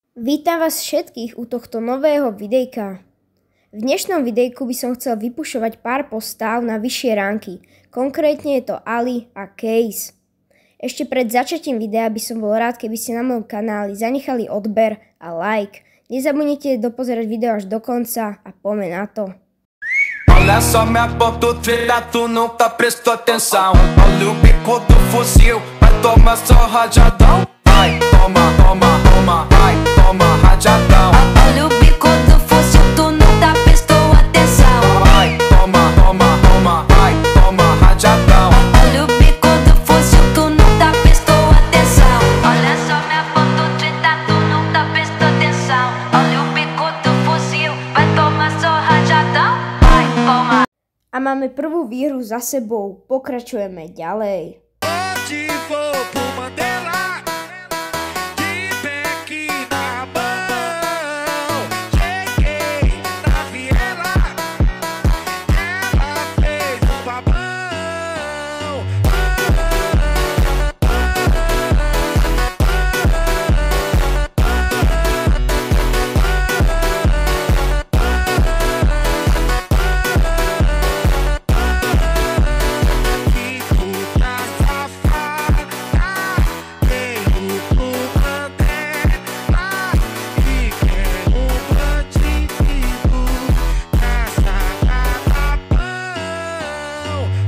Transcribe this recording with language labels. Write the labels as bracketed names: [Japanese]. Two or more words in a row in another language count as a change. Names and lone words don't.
[Slovak] Vítam vás všetkých u tohto nového videjka. V dnešnom videjku by som chcel vypušovať pár postáv na vyššie ranky. Konkrétne je to Ali a Case. Ešte pred začatím videa by som bol rád, keby ste na mojom kanáli zanechali odber a like. Nezabudnite dopozerať video až do konca a poďme na to. [Portuguese] Olha só minha ponta treta, tu nunca prestou atenção. Olha o bico do fuzil, vai tomar só rajadão. Vai, toma, toma, toma, vai, toma rajadão. Olha o bico do fuzil, tu nunca prestou atenção. Vai, toma, toma, toma, vai, toma rajadão. Olha o bico do fuzil, tu nunca prestou atenção. Olha só minha ponta treta, tu nunca prestou atenção. Olha o bico do fuzil, vai tomar só rajadão. Vai, toma. [Slovak] A máme prvú výhru za sebou, pokračujeme ďalej. [Portuguese] Hoje vou pro Mandela, de beck na mão. Cheguei na viela, ela fez um babão. Que puta safada, veio pro Mandela e quer bandido na sacada pão.